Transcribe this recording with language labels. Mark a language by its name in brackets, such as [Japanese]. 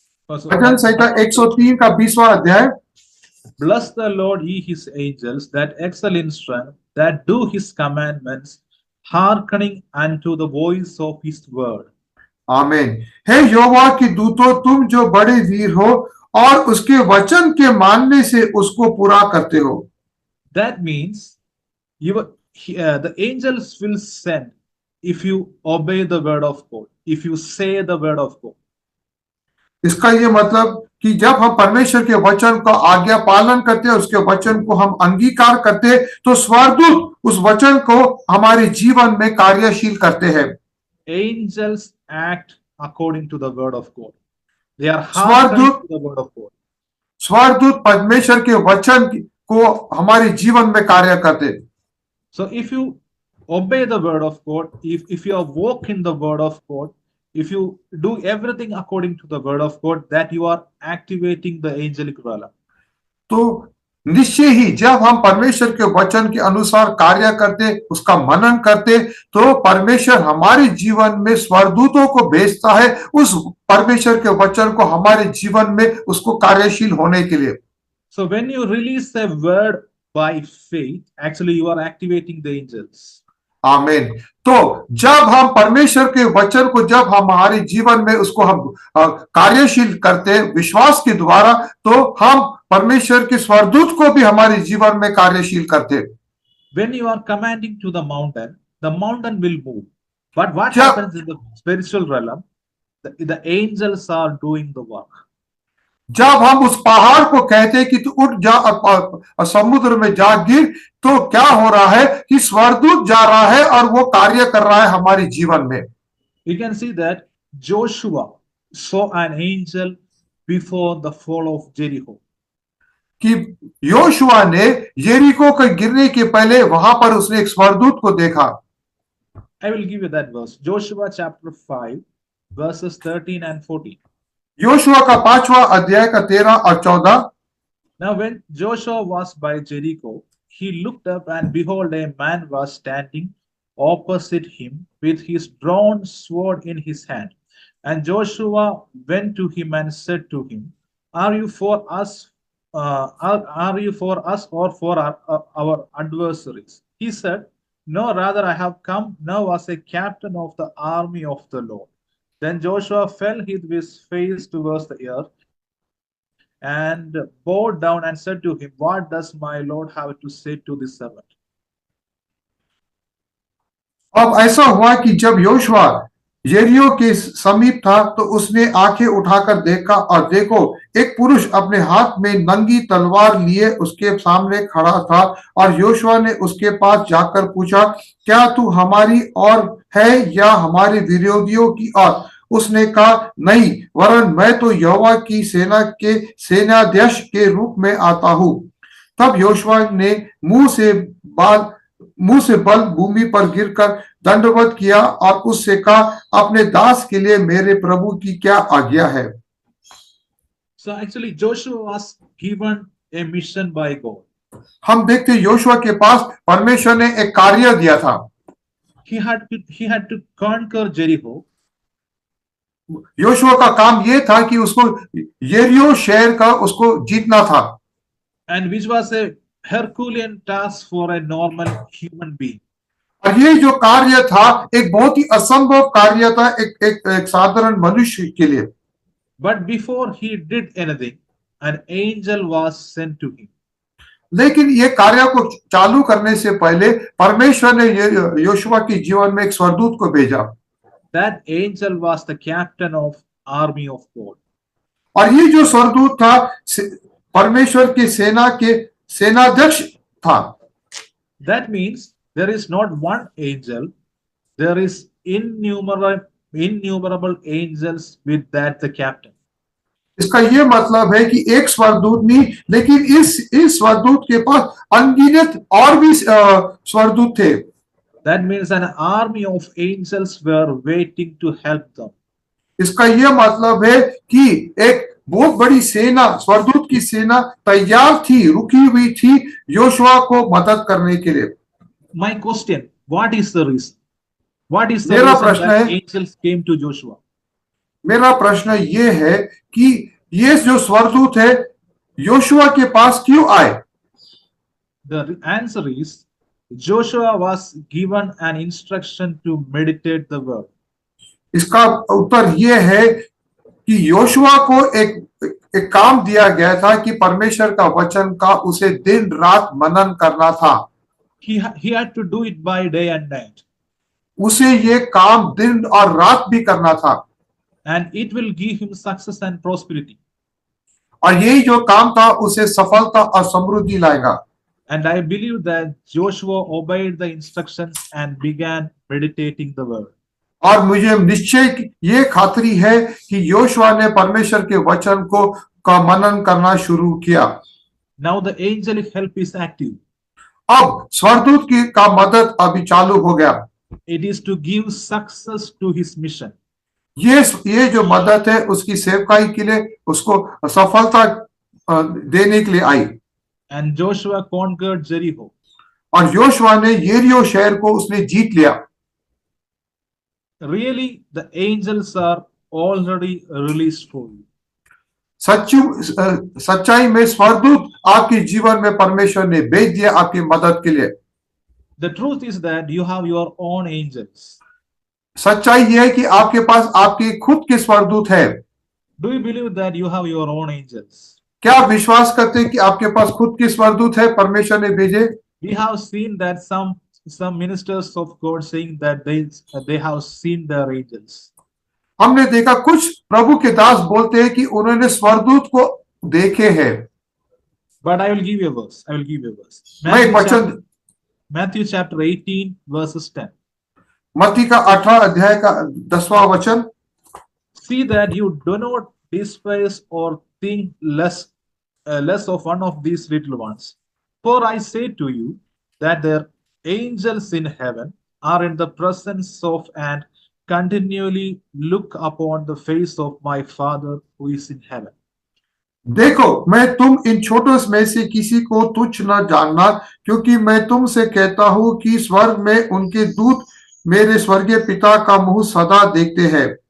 [Hindi] भजन संहिता 103 का 20वां अध्याय। [English] Bless the Lord, ye his angels, that excel in strength, that do his commandments, hearkening unto the voice of his word. [Hindi] आमीन। हे यहोवा की दूतों, तुम जो बड़े वीर हो और उसके वचन के मानने से उसको पूरा करते हो। [English] That means the angels will send if you obey the word of God, if you say the word of God. [Hindi] इसका ये मतलब कि जब हम परमेश्वर के वचन का आज्ञा पालन करते हैं, उसके वचन को हम अंगीकार करते हैं, तो स्वर्गदूत उस वचन को हमारे जीवन में कार्यशील करते हैं। [English] Angels act according to the word of God. They are hearkening to the word of God. [Hindi] स्वर्गदूत परमेश्वर के वचन को हमारे जीवन में कार्य करते हैं। [English] So if you obey the word of God, if you walk in the word of God, if you do everything according to the word of God, that you are activating the angelic realm. [Hindi] तो निश्चय ही जब हम परमेश्वर के वचन के अनुसार कार्य करते, उसका मनन करते, तो परमेश्वर हमारे जीवन में स्वर्गदूतों को भेजता है उस परमेश्वर के वचन को हमारे जीवन में उसको कार्यशील होने के लिए। [English] So when you release a word by faith, actually you are activating the angels. [Hindi] आमीन। तो जब हम परमेश्वर के वचन को जब हमारे जीवन में उसको हम कार्यशील करते विश्वास के द्वारा, तो हम परमेश्वर के स्वर्गदूत को भी हमारे जीवन में कार्यशील करते। [English] When you are commanding to the mountain will move. But what happens in the spiritual realm? The angels are doing the work. [Hindi] जब हम उस पहाड़ को कहते कि तू उठ जा समुद्र में जा गिर, तो क्या हो रहा है कि स्वर्गदूत जा रहा है और वो कार्य कर रहा है हमारे जीवन में। [English] You can see that Joshua saw an angel before the fall of Jericho. [Hindi] कि योशुआ ने यरीको के गिरने के पहले वहां पर उसने एक स्वर्गदूत को देखा। [English] I will give you that verse. Joshua chapter 5 verses 13 and 14. [Hindi] Yoshua का 5वां अध्याय का 13 और 14। [English] Now when Joshua was by Jericho, he looked up and behold, a man was standing opposite him with his drawn sword in his hand. And Joshua went to him and said to him, Are you for us? Are you for us or for our adversaries? He said, No, rather I have come now as a captain of the army of the Lord. Then Joshua fell with his face towards the earth and bowed down and said to him, What does my Lord have to say to this servant? [Hindi] अब ऐसा हुआ कि जब Yoshua यरीहो के समीप था, तो उसने आंखें उठाकर देखा और देखो, एक पुरुष अपने हाथ में नंगी तलवार लिए उसके सामने खड़ा था। और योशुआ ने उसके पास जाकर पूछा, क्या तू हमारी ओर है या हमारे विरोधियों की ओर? उसने कहा, नहीं, वरन मैं तो यहोवा की सेना के सेनाध्यक्ष के रूप में आता हूं। तब योशुआ ने मुंह से बल भूमि पर गिरकर दंडवत किया और उससे कहा, अपने दास के लिए मेरे प्रभु की क्या आज्ञा है? [English] So actually Joshua was given a mission by God. [Hindi] हम देखते योशुआ के पास परमेश्वर ने एक कार्य दिया था। [English] He had to conquer Jericho. [Hindi] Yoshua का काम ये था कि उसको यरीहो शहर का उसको जीतना था। [English] And which was a Herculean task for a normal human being. [Hindi] और ये जो कार्य था एक बहुत ही असंभव कार्य था एक साधारण मनुष्य के लिए। [English] But before he did anything, an angel was sent to him. [Hindi] लेकिन ये कार्य को चालू करने से पहले परमेश्वर ने योशुआ के जीवन में एक स्वर्गदूत को भेजा। [English] That angel was the captain of army of God. [Hindi] और ये जो स्वर्गदूत था परमेश्वर की सेना के सेनाध्यक्ष था। [English] That means there is not one angel, there is innumerable angels with that the captain. [Hindi] इसका ये मतलब है कि एक स्वर्गदूत नहीं, लेकिन इस स्वर्गदूत के पास अनगिनत और भी स्वर्गदूत थे। [English] That means an army of angels were waiting to help them. [Hindi] इसका ये मतलब है कि एक बहुत बड़ी सेना, स्वर्गदूत की सेना तैयार थी, रुकी हुई थी योशुआ को मदद करने के लिए। [English] My question, what is the reason? What is the [Hindi] मेरा [English] reason [Hindi] प्रश्न [English] that [Hindi] है- [English] angels came to Joshua? [Hindi] मेरा प्रश्न ये है कि ये जो स्वर्गदूत है योशुआ के पास क्यों आए? [English] The answer is Joshua was given an instruction to meditate the word. [Hindi] इसका उत्तर ये है कि योशुआ को एक काम दिया गया था कि परमेश्वर का वचन का उसे दिन रात मनन करना था। [English] He had to do it by day and night, [Hindi] उसे ये काम दिन और रात भी करना था [English] and it will give him success and prosperity. [Hindi] और यही जो काम था उसे सफलता और समृद्धि लाएगा। [English] And I believe that Joshua obeyed the instructions and began meditating the word. [Hindi] और मुझे निश्चय ये खातरी है कि योशुआ ने परमेश्वर के वचन को का मनन करना शुरू किया। [English] Now the angelic help is active. [Hindi] अब स्वर्गदूत की का मदद अभी चालू हो गया। [English] It is to give success to his mission. [Hindi] ये जो मदद है उसकी सेवकाई के लिए उसको सफलता देने के लिए आई। [English] And Joshua conquered Jericho. [Hindi] और योशुआ ने यरीहो शहर को उसने जीत लिया। [English] Really, the angels are already released for you. [Hindi] सच्चाई में स्वर्गदूत आपके जीवन में परमेश्वर ने भेज दिया आपकी मदद के लिए। [English] The truth is that you have your own angels. [Hindi] सच्चाई यह है कि आपके पास आपके खुद के स्वर्गदूत है। [English] Do you believe that you have your own angels? [Hindi] क्या आप विश्वास करते हैं कि आपके पास खुद के स्वर्गदूत है परमेश्वर ने भेजे? [English] We have seen that some ministers of God saying that they have seen their angels. [Hindi] हमने देखा कुछ प्रभु के दास बोलते हैं कि उन्होंने स्वर्गदूत को देखे हैं। [English] But I will give you a verse. I will give you a verse. [Hindi] मैं एक वचन [English] Matthew chapter 18 verses 10. [Hindi] मत्ती का 18 अध्याय का 10वां वचन। [English] See that you do not despise or think less of one of these little ones. For I say to you that their angels in heaven are in the presence of and continually look upon the face of my Father who is in heaven. [Hindi] देखो मैं तुम इन छोटों में से किसी को तुच्छ न जानना, क्योंकि मैं तुमसे कहता हूं कि स्वर्ग में उनके दूत मेरे स्वर्गीय पिता का मुंह सदा देखते हैं।